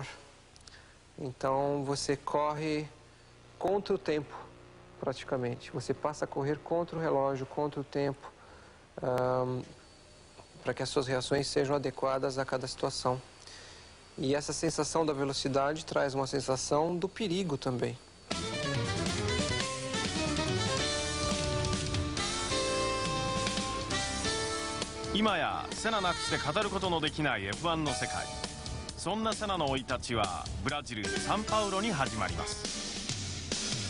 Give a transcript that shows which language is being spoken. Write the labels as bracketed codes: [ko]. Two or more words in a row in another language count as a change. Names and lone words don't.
[pt] Então você corre contra o tempo, praticamente. Você passa a correr contra o relógio, contra o tempo, para que as suas reações sejam adequadas a cada situação. E essa sensação da velocidade traz uma sensação do perigo também. [ja] Imayaセナなくして語ることのできない F1 の世界。そんなセナの生い立ちはブラジル・サンパウロに始まります。